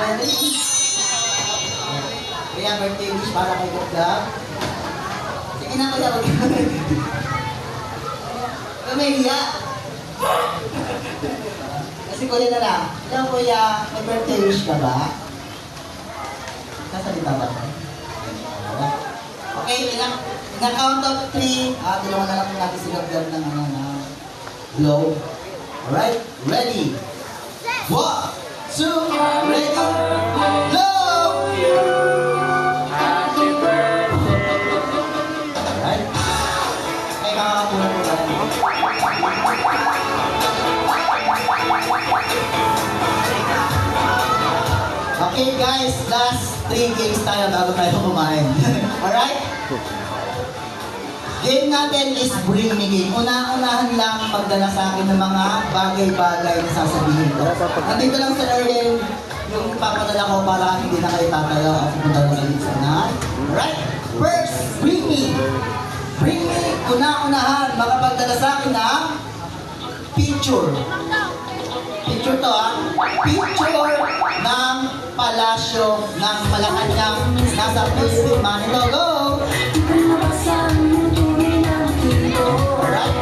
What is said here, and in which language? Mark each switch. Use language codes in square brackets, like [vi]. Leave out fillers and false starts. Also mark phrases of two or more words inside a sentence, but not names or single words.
[tl] Kuya, birthday wish para kay Gabriel? Sige na Kuya, wag ka. Kuya, kasi Kuya na lang. Hello Kuya, may birthday wish ka ba? Sasalita ba? [en] Okay, in a count of 3, [tl] tulungan na lang po natin si Gabriel ng glow. [en] Alright, ready? 1, 2, two, ready, go! Happy birthday. Alright? [tl] Ay, makakapunan po tayo. [en] Okay guys, last 3 games [tl] tayo bago tayo kumain. [en] Alright? Game natin is bring me game. [tl] Una-unahan lang magdala sa akin ng mga bagay-bagay na sasabihin ko. Nandito lang sa Erlen yung papadala ko para hindi na kayo tatayo at pumunta na sa lisa na. [en] Alright? First, bring me. Bring me, [tl] una-unahan, makapagdala sa akin ng picture. [en] Picture to picture [tl] ng palasyo ng Malacanang nasa Philippine Manila. [en] Go! Alright?